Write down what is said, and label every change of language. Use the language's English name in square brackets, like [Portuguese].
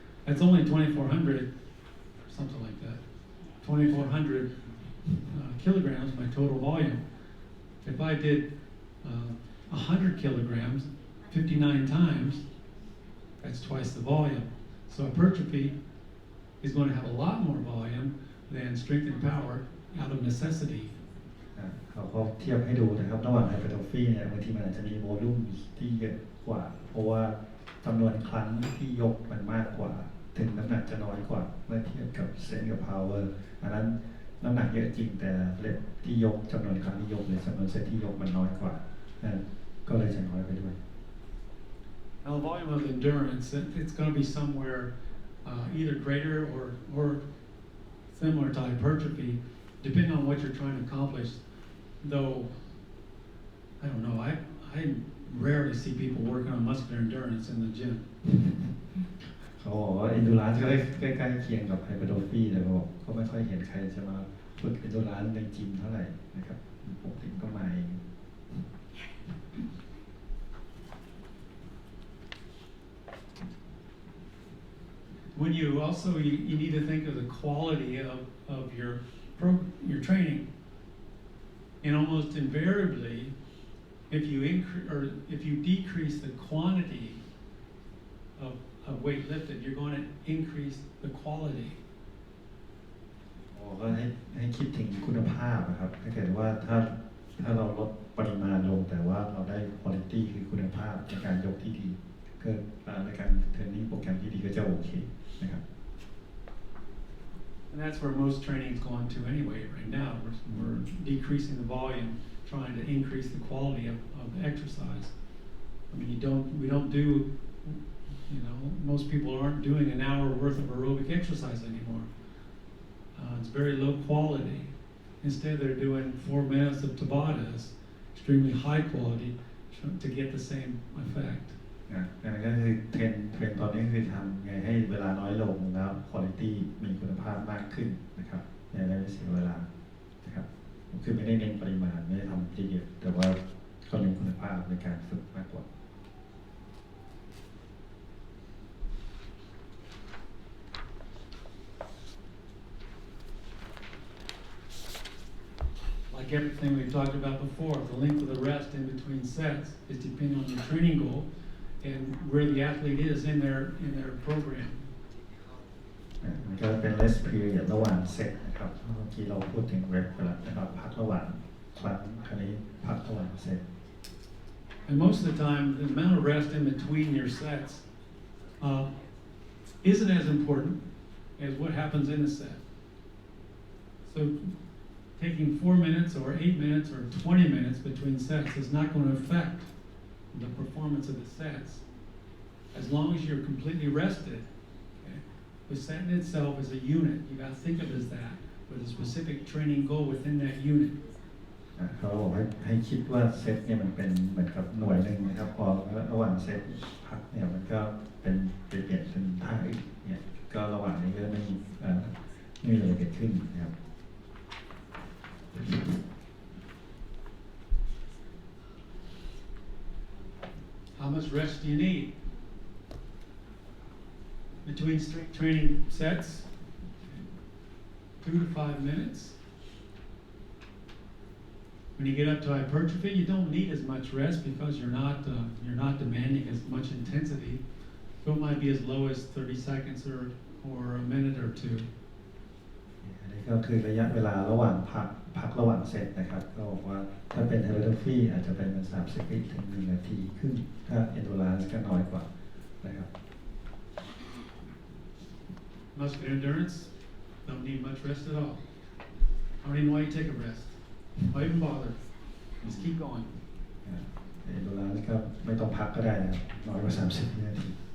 [English] That's only 2,400, something like that. 2,400 kilograms, my total volume. If I did 100 kilograms, 59 times, that's twice the volume. So hypertrophy is going to have a lot more volume than strength and power out of necessity. [Thai] เขาก็เทียบให้ดูนะครับระหว่างไฮเปอร์โทฟีเนี่ยบางทีมันอาจจะมีโวลูมที่เยอะกว่าเพราะว่าจำนวนครั้งที่ยกมันมากกว่าถึงน้ำหนักจะน้อยกว่าเมื่อเทียบกับเซนกับพาวเวอร์อันนั้นน้ำหนักเยอะจริงแต่เล็บที่ยกจำนวนครั้งที่ยกหรือจำนวนเซตที่ยกมันน้อยกว่าก็เลยจะน้อยไปด้วย [English] Now the volume of endurance, it's going to be somewhere either greater or similar to hypertrophy, depending on what you're trying to accomplish. Though, I don't know, I rarely see people working on muscular endurance in the gym. [Thai] เขาบอกว่า endurance ก็ใกล้ๆเคียงกับ hypertrophy แต่ก็ไม่ค่อยเห็นใครจะมาฝึก endurance ในจิมเท่าไหร่นะครับปกติก็มาเอง [English] When you also you need to think of the quality of your training, and almost invariably, if you decrease the quantity of weight lifted, you're going to increase the quality. [Thai] ก็ให้คิดถึงคุณภาพนะครับถ้าเกิดว่าถ้าเราลดปริมาณลงแต่ว่าเราได้ quality คือคุณภาพในการยกที่ดีก็ในการเทรนนิ่งโปรแกรมที่ดีก็จะโอเคนะครับ [English] And that's where most training is going to anyway. Right now, we're decreasing the volume, trying to increase the quality of the exercise. I mean, we don't do, you know, most people aren't doing an hour worth of aerobic exercise anymore. It's very low quality. Instead, they're doing 4 minutes of Tabatas, extremely high quality, to get the same effect. [Thai] นั่นก็คือเทรนตอนนี้คือทำไงให้เวลาน้อยลงแล้วคุณภาพมีคุณภาพมากขึ้นนะครับในระยะเสียเวลานะครับคือไม่ได้เน้นปริมาณไม่ได้ทำเยอะแต่ว่าเขาเน้นคุณภาพในการฝึกมากกว่า [English] Like everything we've talked about before, the length of the rest in between sets is depending on your training goal and where the athlete is in their program. [Thai] มันก็เป็น rest period ระหว่างเซตนะครับเมื่อกี้เราพูดถึง rest ไปแล้วนะครับพักระหว่างครั้งคราวนี้พักระหว่างเซต [English] And most of the time, the amount of rest in between your sets isn't as important as what happens in a set. So taking 4 minutes or 8 minutes or 20 minutes between sets is not going to affect the performance of the sets as long as you're completely rested. Okay? The set in itself is a unit. You got to think of it as that, with a specific training goal within that unit. [Thai] เขาบอกให้คิดว่าเซตเนี่ยมันเป็นเหมือนกับหน่วยหนึ่งนะครับพอระหว่างเซตพักเนี่ยมันก็เป็นเปลี่ยนเป็นท่าอื่นเนี่ยก็ระหว่างนี้ก็ไม่มีอะไรเกิดขึ้นนะครับ [English] How much rest do you need? Between strength training sets, 2 to 5 minutes. When you get up to hypertrophy, you don't need as much rest because you're not demanding as much intensity. So it might be as low as 30 seconds or a minute or two. [Thai] อันนี้ก็คือระยะเวลาระหว่างพักระหว่างเซตนะครับก็บอกว่าถ้าเป็นไฮเปอร์โทฟีอาจจะเป็น30 วิถึง1 นาทีครึ่งถ้าเอนโดรนซ์ก็น้อยกว่านะครับ [English] Muscular endurance, don't need much rest at all. I don't even know why you take a rest. Why even bother? Just keep going. [Thai] เอนโดรนซ์ก็ไม่ต้องพักก็ได้นะครับน้อยกว่า30 วินาที